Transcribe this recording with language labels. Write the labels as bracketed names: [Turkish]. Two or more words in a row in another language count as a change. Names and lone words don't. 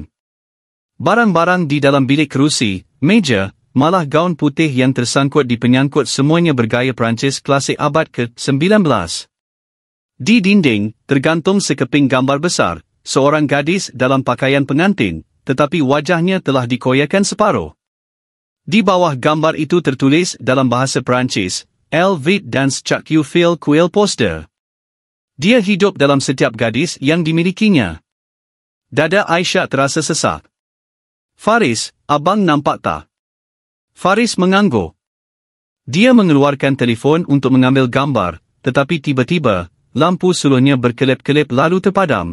[Malay] Barang-barang di dalam bilik kerusi, meja, malah gaun putih yang tersangkut di penyangkut semuanya bergaya Perancis klasik abad ke-19. Di dinding, tergantung sekeping gambar besar, seorang gadis dalam pakaian pengantin, tetapi wajahnya telah dikoyakan separuh. Di bawah gambar itu tertulis dalam bahasa Perancis, [French] Elle vit dans chaque fil qu'elle poster. [Malay] Dia hidup dalam setiap gadis yang dimilikinya. Dada Aisyah terasa sesak. Faris, abang nampak tak? Faris mengangguk. Dia mengeluarkan telefon untuk mengambil gambar, tetapi tiba-tiba, lampu suluhnya berkelip-kelip lalu terpadam.